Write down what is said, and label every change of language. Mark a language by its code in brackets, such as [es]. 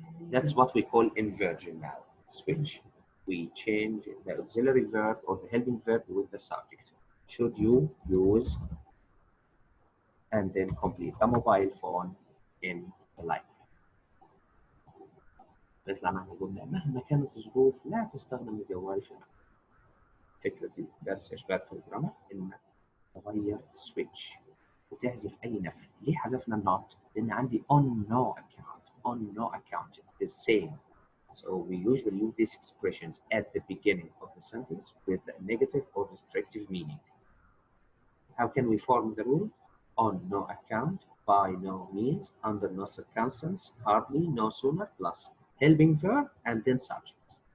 [en] That's what we call inversion now. Switch. We change the auxiliary verb or the helping verb with the subject. Should you use and then complete a mobile phone in the life. [ar] بيطلع معنا جملة مهما كانت الظروف لا تستخدم الجوال في العمل. فكرة الدرس يا شباب في الجرامر إنك تغير سويتش وتحذف أي نفي. ليه حذفنا النوت؟ لأن عندي [en] on no account is same. So we usually use these expressions at the beginning of the sentence with a negative or restrictive meaning. How can we form the rule? On no account, by no means, under no circumstance, hardly, no sooner, plus helping verb and then subject.